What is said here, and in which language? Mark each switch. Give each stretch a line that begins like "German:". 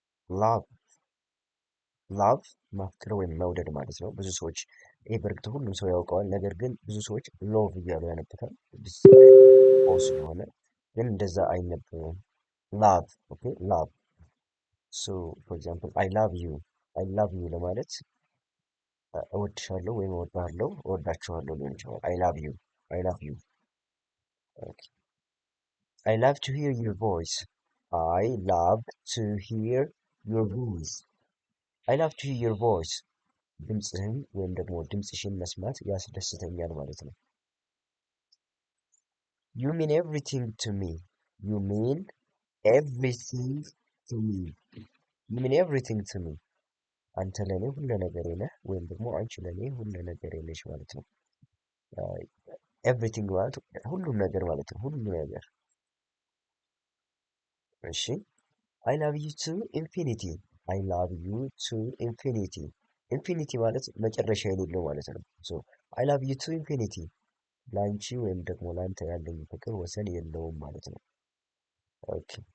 Amharic: ላቭ ላቭ ማፍቀር ወይም መውደድ ማለት ነው። ብዙ ሰዎች ይህ በእርግጥ ሁሉም ሰው ያውቀዋል። ነገር ግን ብዙ ሰዎች ሎቭ እያሉ ያነቡታል። ኦ ስለሆነ ግን እንደዛ አይነበብም። ላቭ ኦኬ ላቭ ሶ ፎር ኤግዛምፕል አይ ላቭ ዩ ለማለት እወድሻለሁ ወይም እወድሃለሁ እወዳችኋለሁ ሊሆን ይችላል። አይ ላቭ ዩ ኦኬ
English: I love to hear your voice. I love to hear your voice. I love to hear your voice.
Amharic: ድምፅህን ወይም ደግሞ ድምፅሽን መስማት ያስደስተኛል ማለት ነው።
English: You mean everything to me. You mean everything to me. You mean everything to me.
Amharic: አንተ ለእኔ ሁሉ ነገሬ ነህ ወይም ደግሞ አንቺ ለእኔ ሁሉ ነገሬ ነሽ ማለት ነው። ኤቭሪቲንግ ማለት ሁሉም ነገር ማለት ነው። ሁሉ ነገር
English: እሺ አይ ላቭ ዩ ቱ ኢንፊኒቲ አይ ላቭ ዩ ቱ ኢንፊኒቲ
Amharic: ኢንፊኒቲ ማለት መጨረሻ የሌለው ማለት ነው።
English: ሶ አይ ላቭ ዩ ቱ ኢንፊኒቲ
Amharic: ለአንቺ ወይም ደግሞ ለአንተ ያለኝ ፍቅር ወሰን የለውም ማለት ነው።
English: ኦኬ